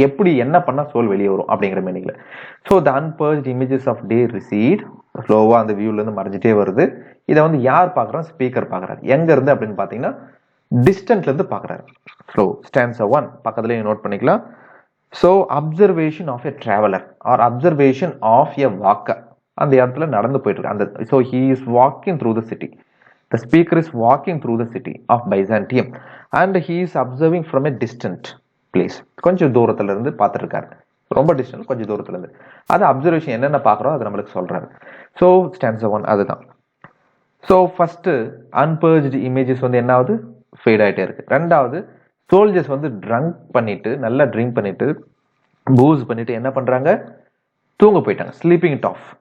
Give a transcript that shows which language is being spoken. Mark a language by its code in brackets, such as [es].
[ta] எப்படி என்ன பண்ணா சோல் வெளியே வரும் அப்படிங்கிற மீனிங்ல. So [en] the unpurged images of day recede, [ta] ஸ்லோவா அந்த வியூல இருந்து மறைஞ்சிட்டே வருது. இதை வந்து யார் பாக்குறாரு? ஸ்பீக்கர் பாக்குறாரு. எங்க இருந்து அப்படின்னு பாத்தீங்கன்னா, டிஸ்டன்ட்ல இருந்து பாக்குறாரு. ஸோ ஸ்டான்ஸா 1 பக்கத்துலயே நோட் பண்ணிக்கலாம். [en] So observation of a traveller or observation of a walker. [ta] அந்த இடத்துல நடந்து போயிட்டு இருக்கு. அந்த [en] So he is walking through the city. The speaker is walking through the city of Byzantium and he is observing from a distant place. [ta] கொஞ்சம் தூரத்துல இருந்து பார்த்துட்டு இருக்காரு. ரொம்ப டிஸ்டன்ஸ், கொஞ்சம் தூரத்துல இருந்து. அது அப்சர்வேஷன் என்னென்ன பார்க்குறோம் அது நம்மளுக்கு சொல்றாரு. ஸோ ஸ்டான்ஸா 1 அதுதான். ஸோ ஃபர்ஸ்ட் அன்பர்ஜ்டு இமேஜஸ் வந்து என்ன ஆகுது, ஃபேட் ஆகிட்டே இருக்கு. ரெண்டாவது, சோல்ஜர்ஸ் வந்து ட்ரங்க் பண்ணிட்டு, நல்லா ட்ரிங்க் பண்ணிட்டு, பூஸ் பண்ணிட்டு என்ன பண்றாங்க, தூங்க போயிட்டாங்க. Sleeping it of.